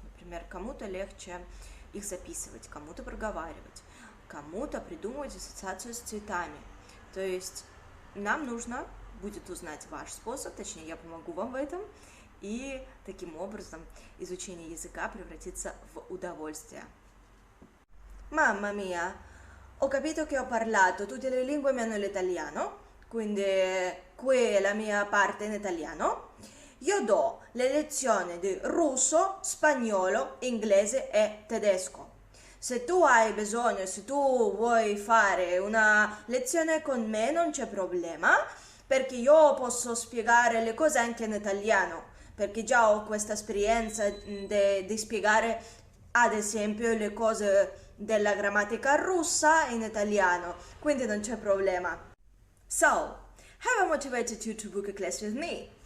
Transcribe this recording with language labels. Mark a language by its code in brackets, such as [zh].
[ru] Например, кому-то легче их записывать, кому-то проговаривать, кому-то придумывать ассоциацию с цветами. То есть нам нужно будет узнать ваш способ, точнее, я помогу вам в этом, и таким образом изучение языка превратится в удовольствие. [it] Mamma mia, ho capito che ho parlato tutte le lingue meno l'italiano, quindi qui è la mia parte in italiano. Io do le lezioni di russo, spagnolo, inglese e tedesco. Se tu hai bisogno, se tu vuoi fare una lezione con me non c'è problema, perché io posso spiegare le cose anche in italiano, perché già ho questa esperienza di spiegare ad esempio le cose della grammatica russa in italiano, quindi non c'è problema. [en] So, have I motivated you to book a class with me?